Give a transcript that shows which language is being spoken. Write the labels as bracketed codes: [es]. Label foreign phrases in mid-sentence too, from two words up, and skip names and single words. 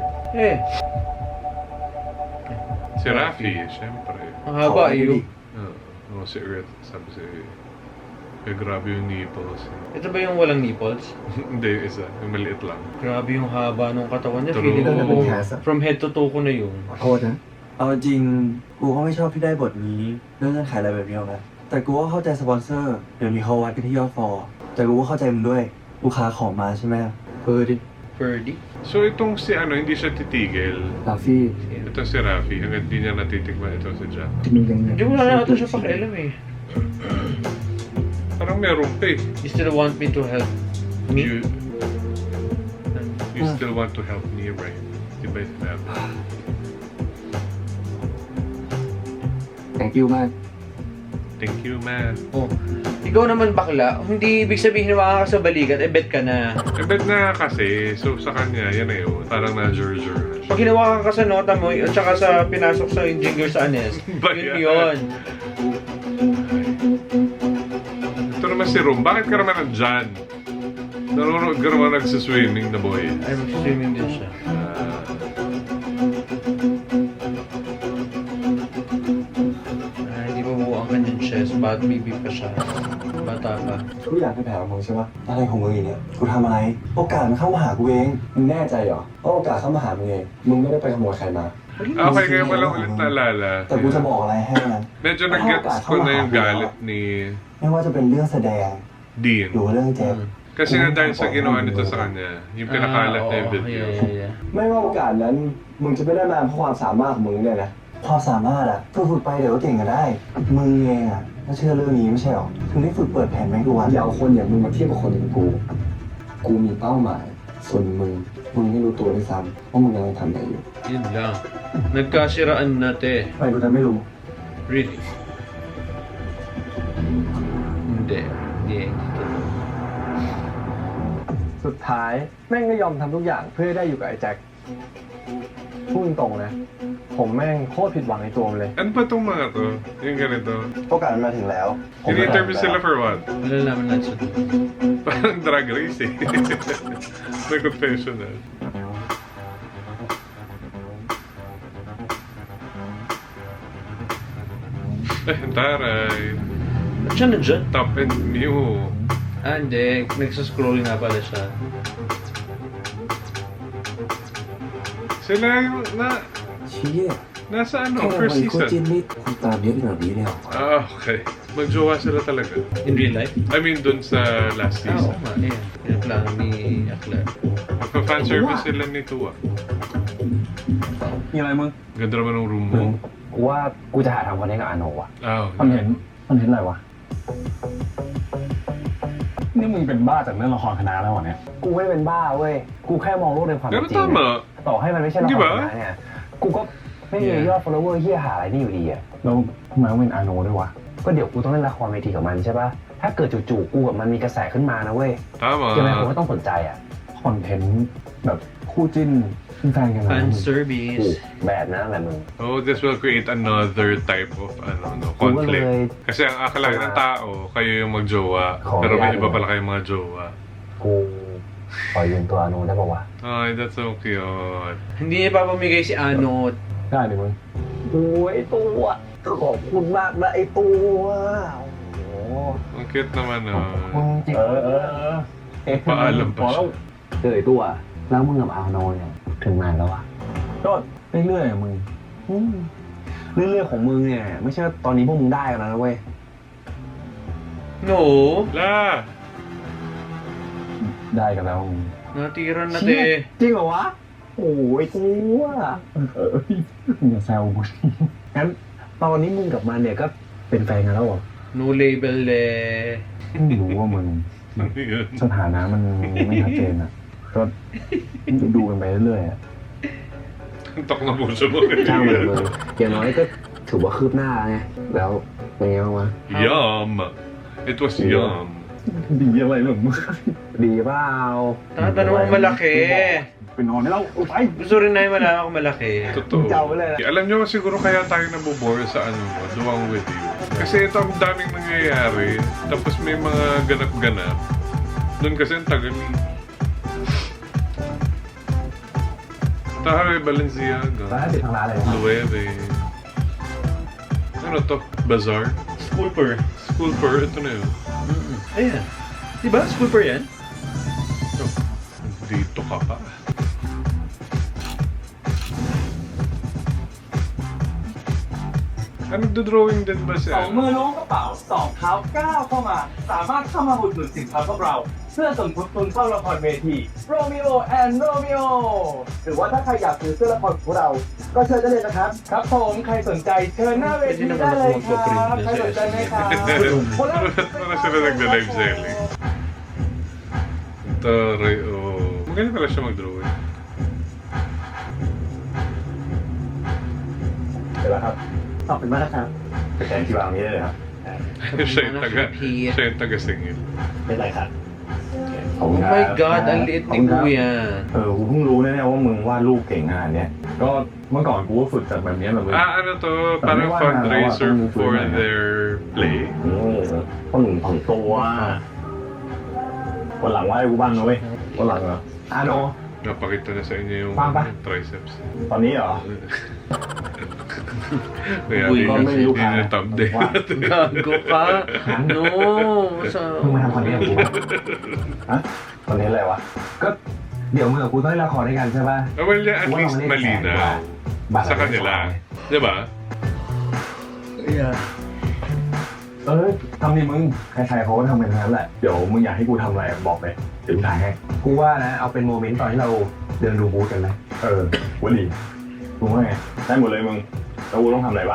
[tl] Eh, Si Rafi, syempre. ang haba iyo. Si Earth, sabi si... Eh, grabe yung nipples. Ito ba yung walang nipples? Hindi, yung isa. Yung maliit lang. Grabe yung haba ng katawan niya. True. Feeling ko Ano ba yung [en] from head to toe [tl] ko na yung. [th] ขอโทษนะ เอาจริงกูก็ไม่ชอบที่ได้บทนี้เรื่องเงื่อนไขอะไรแบบนี้หรอกนะแต่กูก็เข้าใจสปอนเซอร์เดี๋ยวนี้เขาวัดกันที่ยอดฟอลแต่กูก็เข้าใจมึงด้วยลูกค้าของมาใช่ไหมดิ [tl] Ferdy. So, itong si ano, hindi siya titigil. [th] ลาฟี่ [tl] Ito si Rafi. Hanggang di niya natitikman ito si Jack. [th] ที่มึงยัง [tl] Hindi wala na ito siya pakialam eh. Parang meron pa eh. [en] You still want me to help me? You still want to help me, right? [tl] Diba yung sinabi? [en] thank you มาก Thank you, man. Oh. [tl] Ikaw naman bakla, hindi ibig sabihin na makakasabalikat, bet ka na. Eh, bet na kasi. So, sa kanya, yan na yun. Parang na-jurjur na siya. Pag hinawakan ka sa nota mo, at saka sa pinasok sa engineer sa Anes, Ba yun yan? yun. Ito naman si Rum. Bakit ka naman nandyan? Nanonood ka naman nagsiswimming na boy. Ay, mag-swimming din siya. Hindi pa buo ang kanyang chest, [en] bad baby [tl] pa siya. Bata pa. [th] ทุกอย่างเป็นแผนของมึงใช่ปะอะไรของมึงอีกเนี่ยกูทำอะไรโอกาสมันเข้ามาหากูเองมึงแน่ใจเหรอว่าโอกาสเข้ามาหามึงเองมึงไม่ได้ไปขโมยใครมา [tl] Okay, kaya wala ulit naalala. [th] แต่กูจะบอกอะไรให้นะ [tl] Medyo nag-gets ko na yung galit ni [th] ไม่ว่าจะเป็นเรื่องแสดง [tl] Dean. [th] หรือว่าเรื่องเจ็บ [tl] Kasi nga dahil sa ginawa nito sa kanya, yung pinakalat na yung video. Yeah. [th] ไม่ว่าโอกาสนั้นมึงจะไม่ได้มาเพราะความสามารถของมึงเนี่ยนะความสามารถอะฝึกไปเดี๋ยวก็เก่งก็ได้มึงเองอะก็เชื่อเรื่องนี้ไม่ใช่หรอถึงได้ฝึกเปิดแผนแม่งทุกวันอย่าเอาคนอย่างมึงมาเทียบกับคนอย่างกูมีเป้าหมายส่วนมึงไม่รู้ตัวด้วยซ้ำว่ามึงกำลังทำอะไรอยู่ [tl] Yun lang. Nagkasiraan na te. [th] ทำไมกูจะไม่รู้ [tl] Really? Hindi. Hindi. [th] สุดท้ายแม่งก็ยอมทำทุกอย่างเพื่อให้ได้อยู่กับไอ้แจ็คพูดตรงๆนะผมแม่งโคตรผิดหวังในตัวมันเลย [tl] Ano ba itong mga to? Yung ganito. [th] โอกาสมันมาถึงแล้ว [tl] In-interview sila [en] for what? [tl] Malalaman natin sa dulo. Parang drag race eh. May confessional. Taray. Ba't siya nandyan? Top and Mew. Hindi. Nagsascroll nga pala siya. Sila yung na... [th] เชี่ย [tl] Nasa [th] แค่ [tl] ano? [th] เรา [en] First [th] ไปโค [en] season. [th] จินนี่คุณตามเยอะขนาดนี้เลยเหรอ [tl] Ah, okay. Magjowa sila talaga. [en] In real life? I mean, [tl] dun sa last Ah, oo season. nga. Ayan. Yan ang plano ni Akla. Magpa-fan service sila ni Tua. [th] มีอะไรมึง [tl] Ganda naman ng room [th] มึ [tl] mo. [th] งกูว่ากูจะหาทำคอนเทนต์กับอาโนว่ะ [tl] Oh, [th] มันเห็นอะไรวะ นี่มึงเป็นบ้าจากเรื่องละครคณะแล้วเหรอเนี่ย กูไม่ได้เป็นบ้าเว้ย กูแค่มองโลกในความเป็น [tl] Pero [th] จริง [tl] tama. [th] ต่อให้มันไม่ใช่ละค [tl] Di [th] ร [tl] ba? [th] คณะเนี่ย กูก็ไม่มียอด follower เฮียหาอะไรนี่อยู่ดีอะแล้วทำไมต้องเป็นอาโนด้วยวะ ก็เดี๋ยวกูต้องเล่นละครเวทีกับมันใช่ปะถ้าเกิดจู่ๆกูกับมันมีกระแสขึ้นมานะเว้ย [tl] Tama. [th] ยังไงผมก็ต้องสนใจอะ คอนเทนต์แบบคู่จิ้นเป็นแฟนกันนะ [en] Fan [th] มึง [en] service [th] แบบนั้นแหละมึง [en] Oh, this will create another type of conflict. [tl] Kasi ang akala ng tao, kayo yung magjowa, pero may iba pala kayong mga jowa. [th] กูขอยืมตัวอนุได้ป่าวะ [en] Ay, that's so cute. [tl] Hindi niya papamigay si Anot. [th] ได้ดิมึง โอ้ยไอ้ตัวขอบคุณมากนะไอ้ตัวโอ้โห [tl] Ang cute naman, [th] มึง [tl] oh. [th] จริง [tl] Paalam [th] พอ [tl] pa [th] แล้ว [tl] siya. [th] เจอไอ้ตัวแล้วมึงกับอาโนเนี่ยถึงนานแล้วอะ ก็เรื่อยๆอะมึงเรื่อยๆของมึงเนี่ยไม่ใช่ว่าตอนนี้พวกมึงได้กันแล้วนะเว้ย [en] No. La! [th] ได้กันแล้วมึง [tl] Natira na [th] เชี่ย [tl] te. [th] จริงเหรอวะ โอ้ยตัวมึงอย่าแซวกูงั้นตอนนี้มึงกับมันเนี่ยก็เป็นแฟนกันแล้วเหรอ [en] No label eh. [th] ไม่รู้ว่ามึง [tl] Ano yun? [th] สถานะมันไม่ชัดเจนอ่ะ ก็ดูกันไปเรื่อยๆอ่ะ [tl] Tok na puso mo. [th] จ้างเลยมึงอย่างน้อยก็ถือว่าคืบหน้าไงแล้วเป็นไงบ้างวะ [en] Yum! It was yum. [th] ดีอะไรหรอมึง ดีเปล่า [tl] Tatanong ko malaki. [th] ไปนอนได้แล้วไป [tl] Gusto rin na yung malaman ko malaki. Totoo. Ikaw wala na. Alam nyo, siguro kaya tayo nabobore sa ano mo, Duwang With You. Kasi ito ang daming nangyayari, tapos may mga ganap-ganap. Doon kasi ang tagal eh. Taharay Balenciaga. [th] ร้านติดทางร้านเลยนะครับ [tl] Lueve. Ano to? Bazaar? School per. School per? Ito na yun. Ayan. Diba? School per yan? Oh, dito ka pa. Ano nagdo-drawing din ba siya? [th] สองมือล้วงกระเป๋าสองเท้าก้าวเข้ามา สามารถเข้ามาอุดหนุนสินค้าพวกเรา เพื่อสมทบทุนเข้าละครเวที Romeo and Romeo หรือว่าถ้าใครอยากซื้อเสื้อละครของเรา ก็เชิญได้เลยนะครับ ครับผมใครสนใจเชิญหน้าเวทีได้เลยครับใครสนใจไหมครับ [tl] Ano sila nagda-live selling? Taray, oh. Magaling pala siya mag-drawing. [th] เดี๋ยวครับ ขอบคุณมากนะครับ ไปแทนที่วางนี้ได้เลยครับ [tl] Siya yung taga-singil. [th] เป็นไรครับ ขอบคุ [en] Oh [th] ณครับ [en] my God, [tl] ang liit ni Kuya. [th] กูเพิ่งรู้นะเนี่ยว่ามึงวาดรูปเก่งขนาดเนี้ยก็เมื่อก่อนกูก็ฝึกจากแบบเนี้ยแบบมึง [tl] Ano to? [en] Parang fundraiser for their play. [th] ต้องถ่อมตัววันหลังวาดให้กูบ้างนะเว้ยวันหลังเหรออ่ะโน [tl] Napakita na sa inyo yung Papa. triceps. [th] ตอนนี้เหรอ [tl] Kaya Uy, yun may luka. yung thumbnail. Gago ka. No. [th] มึงมาทำคอนเทนต์กับกูปะ ฮะตอนนี้อะไรวะ ก็เดี๋ยวมึงกับกูต้องเล่นละครด้วยกันใช่ป่ะ [en] Well, yeah, [tl] at least malinaw. [th] บัตร [tl] Sa kanila. Di ba? Yeah. [th] ทำดิมึงใครๆเขาก็ทำกันทั้งนั้นแหละเดี๋ยวมึงอยากให้กูทำอะไรบอกไปเดี๋ยวกูถ่ายให้ กูว่านะเอาเป็นโมเมนต์ตอนที่เราเดินดูบูธกันไหม วลีมึงว่าไงได้หมดเลยมึงแล้วกูต้องทำอะไรบ้าง